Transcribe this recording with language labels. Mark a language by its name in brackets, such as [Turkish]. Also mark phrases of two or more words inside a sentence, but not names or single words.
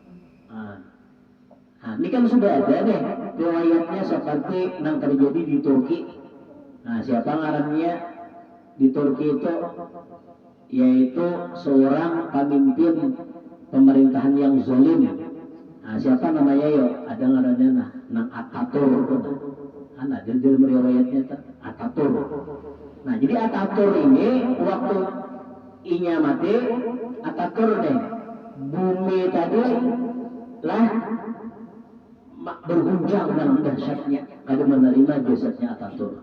[Indonesian] Ini kan sudah ada deh riwayatnya seperti yang terjadi di Turki. [Banjar] Siapa ngarannya di Turki itu? [Indonesian] Yaitu seorang pemimpin pemerintahan yang zalim. Siapa namanya yo? [Banjar] Ada ngarannya nang Ataturk. Ada dalam riwayatnya Ataturk. Jadi Ataturk ini waktu inya mati, Ataturk deh bumi tadi lah berguncang dalam dahsyatnya, kada menerima jasadnya Ataturk.